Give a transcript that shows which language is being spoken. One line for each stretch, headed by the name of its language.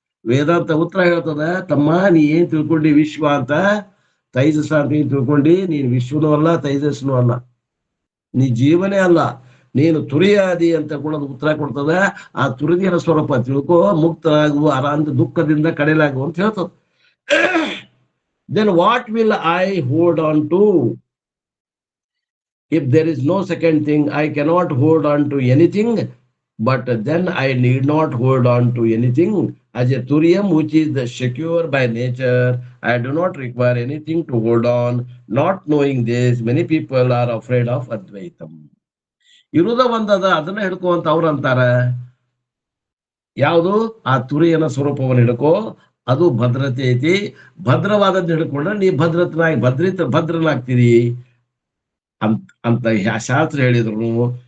Kannada: ವೇದಾಂತ ಉತ್ತರ ಹೇಳ್ತದ, ತಮ್ಮ ನೀ ಏನ್ ತಿಳ್ಕೊಂಡಿ ವಿಶ್ವ ಅಂತ, ತೈಜಸ ಅಂತ ಏನ್ ತಿಳ್ಕೊಂಡಿ, ನೀನು ವಿಶ್ವನೂ ಅಲ್ಲ ತೈಜಸ್ನೂ ಅಲ್ಲ, ನೀ ಜೀವನೇ ಅಲ್ಲ, ನೀನು ತುರಿಯಾದಿ ಅಂತ ಕೂಡ ಉತ್ತರ ಕೊಡ್ತದ. ಆ ತುರಿದಿನ ಸ್ವರೂಪ ತಿಳ್ಕೋ, ಮುಕ್ತರಾಗುವ ಆರಾಂತ ದುಃಖದಿಂದ ಕಡೆಲಾಗುವ ಅಂತ ಹೇಳ್ತದ.
English: Then what will I hold on to? If there is no second thing, I cannot hold on to anything, but then I need not hold on to anything. As a Turiyam which is secure by nature, I do not require anything to hold on. Not knowing this, many people are afraid of Advaitam.
Kannada: ಇರುದ ಒಂದದ, ಅದನ್ನ ಹಿಡ್ಕೋ ಅಂತ ಅವ್ರು ಅಂತಾರ. ಯಾವುದು? ಆ ತುರಿಯನ ಸ್ವರೂಪವನ್ನು ಹಿಡ್ಕೋ, ಅದು ಭದ್ರತೆ ಐತಿ. ಭದ್ರವಾದದ್ದು ಹಿಡ್ಕೊಂಡ್ರೆ ನೀ ಭದ್ರನಾಗ್ತೀರಿ ಅಂತ ಶಾಸ್ತ್ರ ಹೇಳಿದ್ರು.